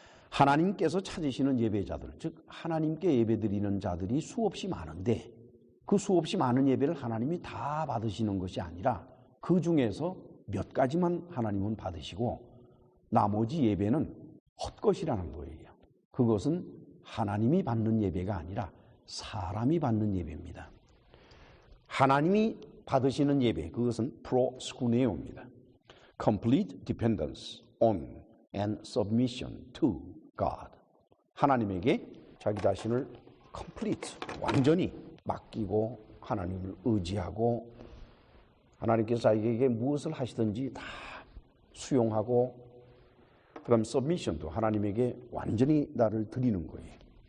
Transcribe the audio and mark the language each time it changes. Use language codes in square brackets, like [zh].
[ko] 하나님께서 찾으시는 예배자들, 즉 하나님께 예배드리는 자들이 수없이 많은데 그 수없이 많은 예배를 하나님이 다 받으시는 것이 아니라 그 중에서 몇 가지만 하나님은 받으시고 나머지 예배는 헛것이라는 거예요. 그것은 하나님이 받는 예배가 아니라 사람이 받는 예배입니다. 하나님이 받으시는 예배, 그것은 프로스쿠네오입니다. [en] Complete dependence on and submission to God. [ko] 하나님에게 자기 자신을 complete, 완전히 맡기고 하나님을 의지하고 하나님께서 자기에게 무엇을 하시든지 다 수용하고 그다음 submission도 하나님에게 완전히 나를 드리는 거예요.